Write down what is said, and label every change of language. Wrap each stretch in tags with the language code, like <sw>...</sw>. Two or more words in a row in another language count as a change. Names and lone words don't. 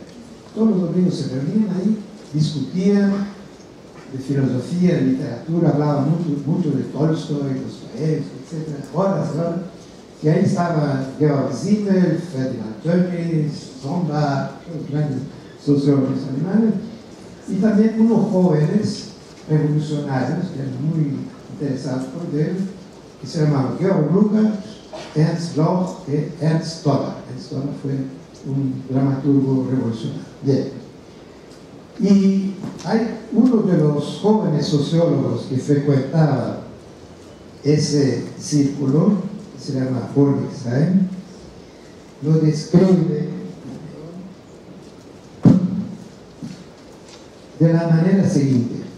<es>Todos los domingos se reunían ahí, discutían de filosofía, de literatura, hablaban mucho de Tolstoy, Dostoyevsky, etc. Horas, horas. Y ahí estaba Georg Simmel, Ferdinand Tönnies, Sombart, los grandes sociólogos alemanes, y también unos jóvenes revolucionarios que eran muy interesados por él, que se llamaban Georg Lukács, Ernst Bloch y Ernst Toller. Ernst Toller fue un dramaturgo revolucionario. Bien. Y hay uno de los jóvenes sociólogos que frecuentaba ese círculo, que se llama Bornstein, lo describe de la manera siguiente.</es>